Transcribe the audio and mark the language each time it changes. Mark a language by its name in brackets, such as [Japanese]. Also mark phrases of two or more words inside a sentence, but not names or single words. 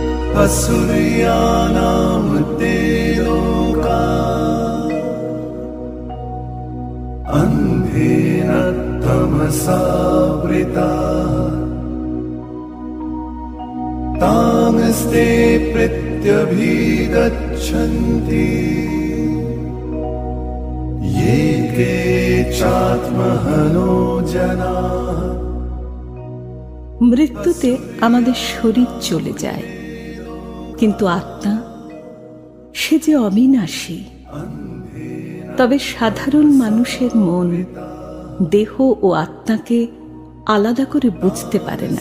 [Sanskrit] असुर्यानां ते लोका अन्धेन तमसावृता तांस्ते प्रत्यभिगच्छन्ति ये केचात्महनो जनाः। [Bangla] মৃত্যুতে আমাদের শরীর চলে যায়, কিন্তু আত্মা সে যে অবিনাশী। তবে সাধারণ মানুষের মন দেহ ও আত্মাকে আলাদা করে বুঝতে পারে না।